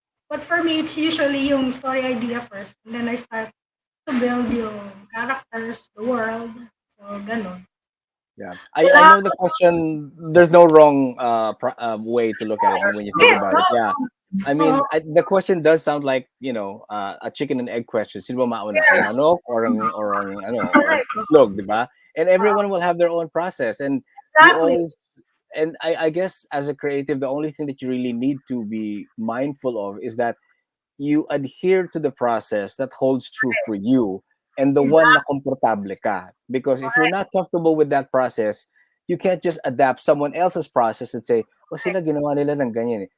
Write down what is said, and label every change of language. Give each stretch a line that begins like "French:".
English: But for me, it's usually yung story idea first, and then I start to build yung characters, the world.
Filipino: So, ganon.
English: Yeah, I know the question. There's no wrong way to look at it when you think about it. Yeah, I mean, the question does sound like a chicken and egg question.
Filipino: Sino ba mauna, ang manok or ang itlog, di ba?
English: And everyone will have their own process, and you always. And I guess as a creative, the only thing that you really need to be mindful of is that you adhere to the process that holds true for you. And the one
Filipino: na komportable ka.
English: Because if you're not comfortable with that process, you can't just adapt someone else's process and say,
Filipino: sila ginawa nila ng ganyan eh.